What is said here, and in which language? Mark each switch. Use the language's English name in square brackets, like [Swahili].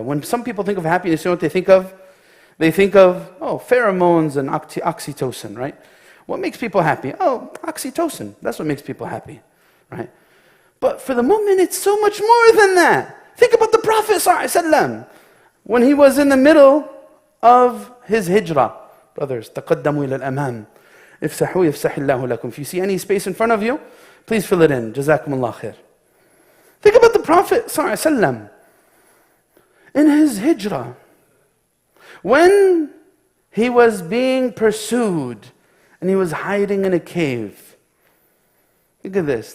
[English] When some people think of happiness, you know what they think of? They think of, pheromones and oxytocin, right? What makes people happy? Oxytocin. That's what makes people happy, right? But for the moment, it's so much more than that. Think about the Prophet ﷺ when he was in the middle of his hijrah. [Arabic] Brothers, تقدموا إلى الأمام. افسحوا يفسح الله لكم. [English] If you see any space in front of you, please fill it in. [Arabic] جزاكم الله خير. [English] Think about the Prophet ﷺ in his hijrah. When he was being pursued and he was hiding in a cave. Think of this.